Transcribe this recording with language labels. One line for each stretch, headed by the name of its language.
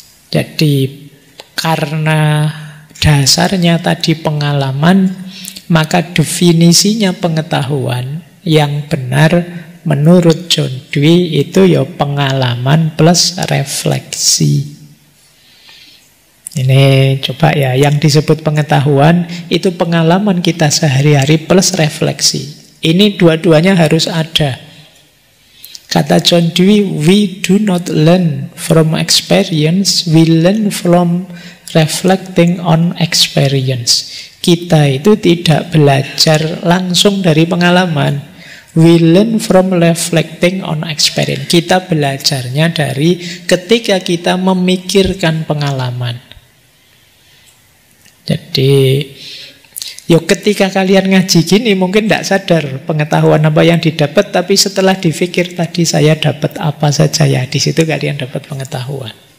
Indonesian: Jadi karena dasarnya tadi pengalaman, maka definisinya pengetahuan yang benar menurut John Dewey itu ya pengalaman plus refleksi. Ini coba ya, yang disebut pengetahuan itu pengalaman kita sehari-hari plus refleksi. Ini dua-duanya harus ada. Kata
English: John Dewey, we do not learn from experience, we learn from reflecting on experience.
Indonesian: Kita itu tidak belajar langsung dari pengalaman.
English: We learn from reflecting on experience.
Indonesian: Kita belajarnya dari ketika kita memikirkan pengalaman. Jadi, ketika kalian ngaji gini mungkin tidak sadar pengetahuan apa yang didapat, tapi setelah dipikir tadi saya dapat apa saja ya, di situ kalian dapat pengetahuan.